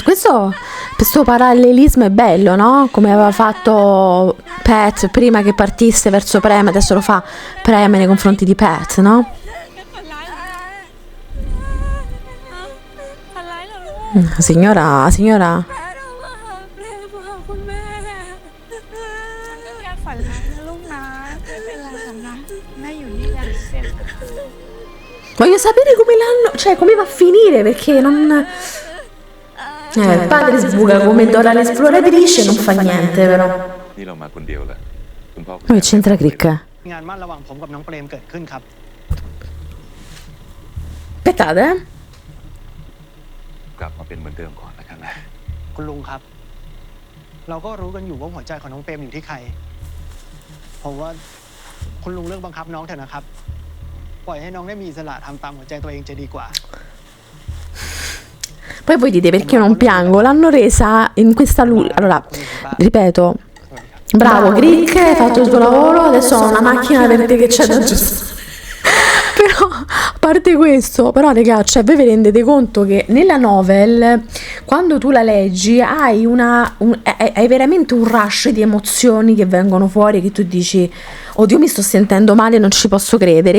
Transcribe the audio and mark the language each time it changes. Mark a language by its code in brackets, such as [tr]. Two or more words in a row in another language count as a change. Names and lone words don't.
[it] Questo parallelismo è bello, no? Come aveva fatto Pat prima che partisse verso Prem, adesso lo fa Prem nei confronti di Pat, no? [th] ฝันร้ายเหรอลูก [it] Signora... [th] เปรมมาหาคุณแม่ฉันก็แค่ฝันร้ายนะลูกนะไม่เป็นไรหรอกนะแม่อยู่นี่แหละเจ็บ [it] Voglio sapere come l'hanno... Cioè, come va a finire, perché non... il padre sbuca come Dora l'esploratrice, non fa niente, però. [th] นี่เรามาคนเดียวแหละคุณพ่อคุณ [it] Poi c'entra Crick. [th] งานมั่นระหว่างผมกับน้องเปรมเกิดขึ้นครับ [it] Aspettate, [th] กลับมาเป็นเหมือนเดิมก่อนแล้วกันนะ คุณลุงครับ เราก็รู้กันอยู่ว่าหัวใจของน้องเปรมอยู่ที่ใคร ผมว่าคุณลุงเลิกบังคับน้องเถอะนะครับ ปล่อยให้น้องได้มีอิสระทำตามหัวใจตัวเองจะดีกว่า [it] Poi voi dite perché io non piango, l'hanno resa in questa luce. Allora, ripeto, bravo Crick, hai fatto il tuo lavoro, adesso ho una macchina per te che c'è da aggiustare. Però, a parte questo, però raga, cioè voi vi rendete conto che nella novel, quando tu la leggi, hai veramente un rush di emozioni che vengono fuori, che tu dici, oddio mi sto sentendo male, non ci posso credere.